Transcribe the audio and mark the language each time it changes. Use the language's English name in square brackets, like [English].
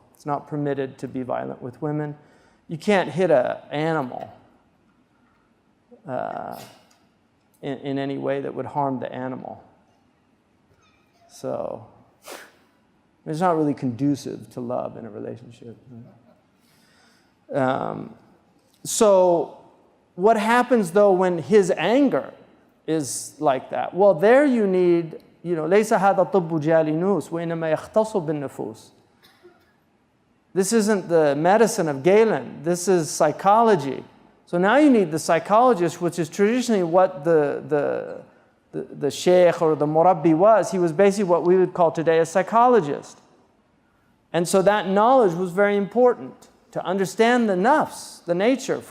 [English] It's not permitted to be violent with women. You can't hit an animal in any way that would harm the animal. So it's not really conducive to love in a relationship. So what happens though when his anger is like that? Well, there you need, [Arabic] لَيْسَ هَذَا طِبُّ جَالِنُوس وَإِنَّمَا يَخْتَصُ بِالنُّفُوسِ. [English] This isn't the medicine of Galen. This is psychology. So now you need the psychologist, which is traditionally what the Shaykh or the Murabbi was. He was basically what we would call today a psychologist. And so that knowledge was very important to understand the nafs, the nature.